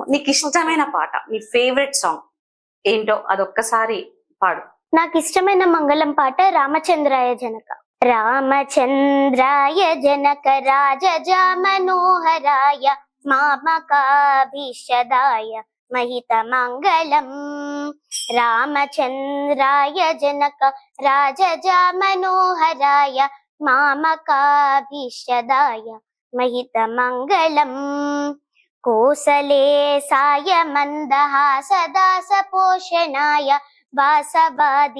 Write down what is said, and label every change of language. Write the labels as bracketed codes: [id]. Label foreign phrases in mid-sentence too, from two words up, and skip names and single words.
[te] నీకు ఇష్టమైన పాట, నీ [en] favourite song [te] ఏంటో అదొక్కసారి పాడు. నాకు ఇష్టమైన మంగళం పాట [sa] రామచంద్రాయ జనక. రామచంద్రాయ జనక రాజజ మనోహరాయ మామకాభిషదాయ महित मंगलम, रामचंद्राय जनक राजजा मनोहराय मामकाभिषदाय महित मंगलम, कोसले साय मंदहास दास पोषणाय वासवादि